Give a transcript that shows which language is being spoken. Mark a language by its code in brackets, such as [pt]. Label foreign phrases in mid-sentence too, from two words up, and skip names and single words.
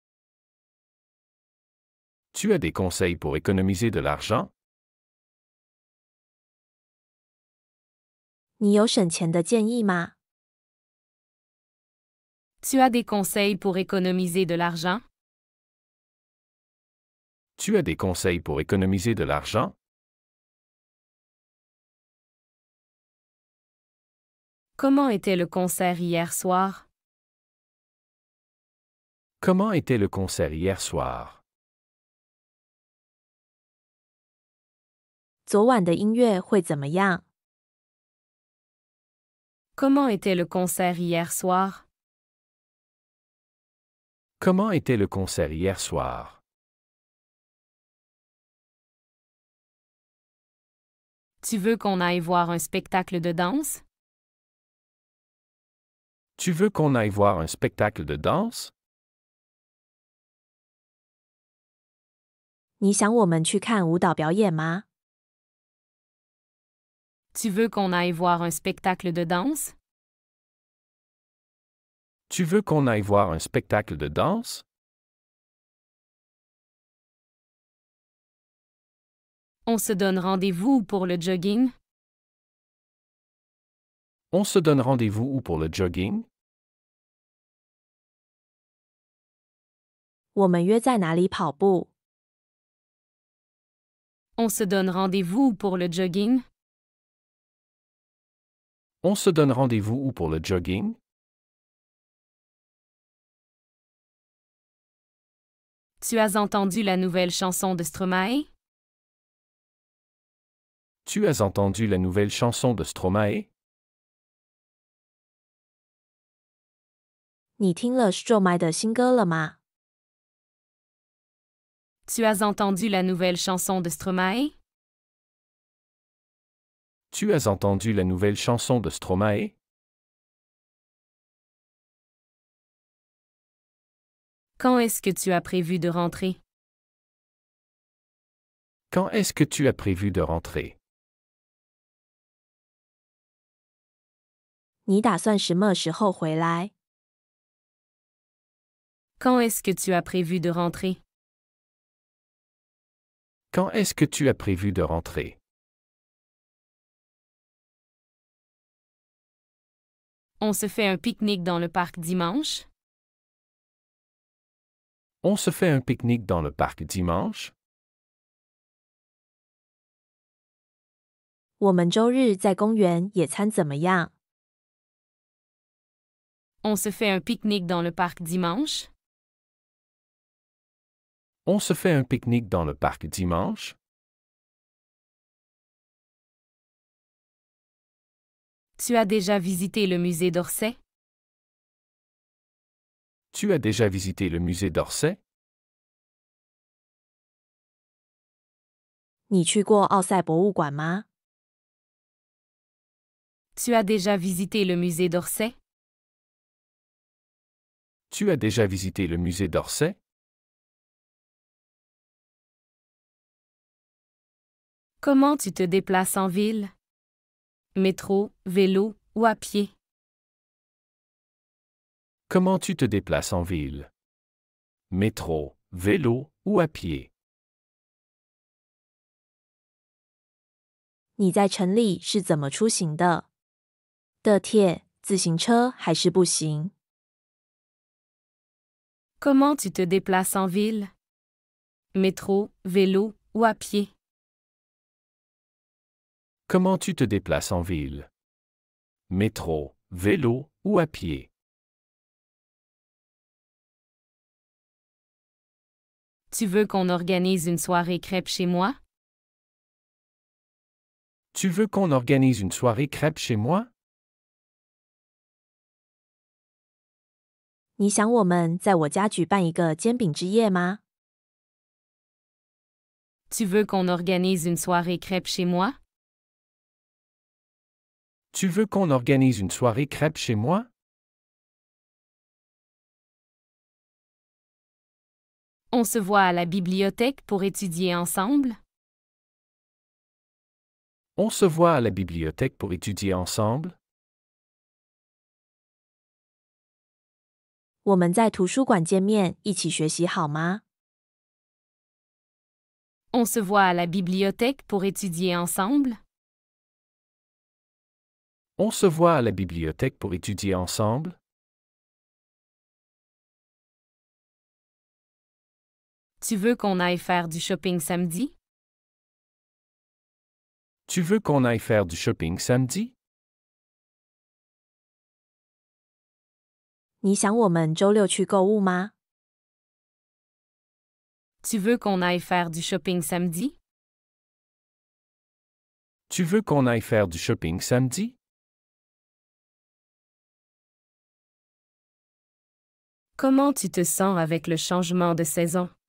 [fr] Tu as des conseils pour économiser de l'argent? [zh] 你有省钱的建议吗？ [fr] Tu as des conseils pour économiser de l'argent? Tu as des conseils pour économiser de l'argent? Comment était le concert hier soir? Comment était le concert hier soir? [zh] 昨晚的音乐会怎么样？ [fr] Comment était le concert hier soir? Comment était le concert hier soir? Tu veux qu'on aille voir un spectacle de danse? Tu veux qu'on aille voir un spectacle de danse? [zh] 你想我们去看舞蹈表演吗？ [fr] Tu veux qu'on aille voir un spectacle de danse? Tu veux qu'on aille voir un spectacle de danse? On se donne rendez-vous pour le jogging? On se donne rendez-vous où pour le jogging? [zh] 我们约在哪里跑步？ [fr] On se donne rendez-vous pour le jogging? On se donne rendez-vous où pour le jogging? Tu as entendu la nouvelle chanson de Stromae? Tu as entendu la nouvelle chanson de Stromae? [zh] 你听了 Stromae 的新歌了吗？ [fr] Tu as entendu la nouvelle chanson de Stromae? Tu as entendu la nouvelle chanson de Stromae? Quand est-ce que tu as prévu de rentrer? Quand est-ce que tu as prévu de rentrer? [zh] 你打算什么时候回来？ [fr] Quand est-ce que tu as prévu de rentrer? Quand est-ce que tu as prévu de rentrer? On se fait un pique-nique dans le parc dimanche? On se fait un pique-nique dans le parc dimanche? [zh] 我们周日在公园野餐怎么样？ [fr] On se fait un pique-nique dans le parc dimanche? On se fait un pique-nique dans le parc dimanche? Tu as déjà visité le musée d'Orsay? Tu as déjà visité le musée d'Orsay? [zh] 你去过奥赛博物馆吗？ [fr] Tu as déjà visité le musée d'Orsay? Tu as déjà visité le musée d'Orsay? Comment tu te déplaces en ville? Métro, vélo ou à pied? Comment tu te déplaces en ville? Métro, vélo ou à pied? [zh] 你在城里是怎么出行的？地铁、自行车还是步行？ [fr] Comment tu te déplaces en ville? Métro, vélo ou à pied? Comment tu te déplaces en ville? Métro, vélo ou à pied? Tu veux qu'on organise une soirée crêpes chez moi? Tu veux qu'on organise une soirée crêpes chez moi? [zh] 你想我们在我家举办一个煎饼之夜吗？ [fr] Tu veux qu'on organise une soirée crêpes chez moi? Tu veux qu'on organise une soirée crêpes chez moi? On se voit à la bibliothèque pour étudier ensemble? On se voit à la bibliothèque pour étudier ensemble? [zh] 我们在图书馆见面，一起学习好吗？ [fr] On se voit à la bibliothèque pour étudier ensemble? On se voit à la bibliothèque pour étudier ensemble? Tu veux qu'on aille faire du shopping samedi? Tu veux qu'on aille faire du shopping samedi? [zh] 你想我们周六去购物吗？ [fr] Tu veux qu'on aille faire du shopping samedi? Tu veux qu'on aille faire du shopping samedi? Comment tu te sens avec le changement de saison?